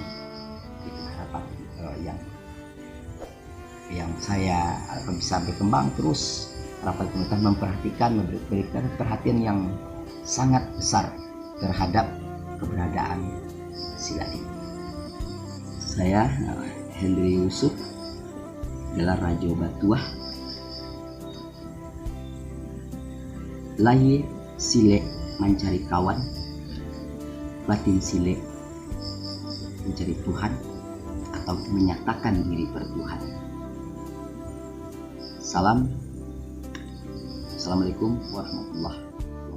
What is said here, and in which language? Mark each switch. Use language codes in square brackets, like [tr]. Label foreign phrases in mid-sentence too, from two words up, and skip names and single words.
[id] Itu harapan yang saya bisa berkembang terus. Harapan pemerintah memperhatikan, memberikan perhatian yang sangat besar terhadap keberadaan silat ini. Saya Hendri Yusuf, gelar Rajo Batuah, lahir silek mencari kawan, batin silek mencari Tuhan atau menyatakan diri bertuhan. [ar] السلام عليكم ورحمة الله وبركاته.